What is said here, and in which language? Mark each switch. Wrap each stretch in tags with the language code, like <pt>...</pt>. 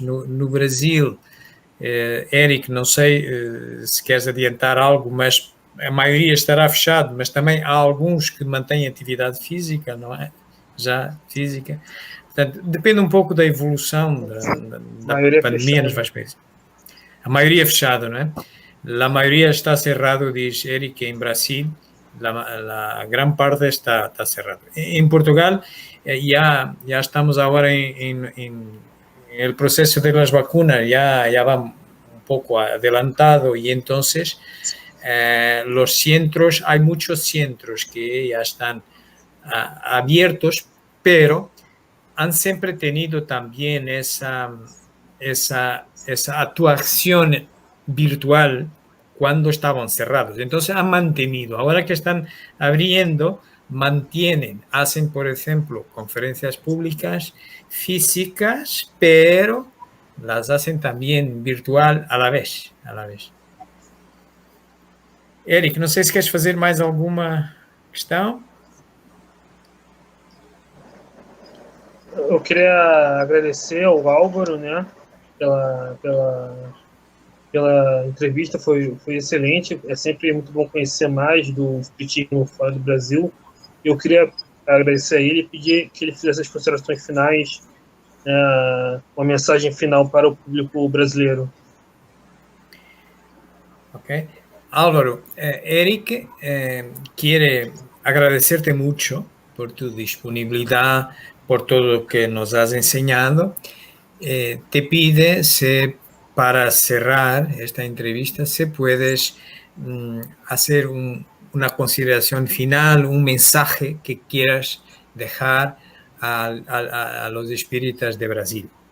<pt>No Brasil, Eric, não sei se queres adiantar algo, mas a maioria estará fechado, mas também há alguns que mantêm atividade física, não é? Já física. Portanto, depende um pouco da evolução da pandemia nos vários países. A maioria fechada, não é? A maioria está cerrado, diz Eric, em Brasil, a gran parte está cerrado.</pt> <es>En Portugal ya estamos ahora en el proceso de las vacunas, ya va un poco adelantado y entonces los centros, hay muchos centros que ya están abiertos, pero han siempre tenido también esa actuación virtual cuando estaban cerrados. Entonces han mantenido. Ahora que están abriendo, mantienen. Hacen, por ejemplo, conferencias públicas físicas, pero las hacen también virtual a la vez.</es> <pt>Eric, não sei se queres fazer mais alguma questão. Eu queria agradecer ao Álvaro, né, pela entrevista, foi excelente. É sempre muito bom conhecer mais do espiritismo fora do Brasil. Eu queria agradecer a ele e pedir que ele fizesse as considerações finais, uma mensagem final para o público brasileiro. Ok.</pt> <es>Álvaro, Eric quiere agradecerte mucho por tu disponibilidad, por todo lo que nos has enseñado. Te pide para cerrar esta entrevista, si puedes hacer una consideración final, un mensaje que quieras dejar a los espíritas de Brasil.</es>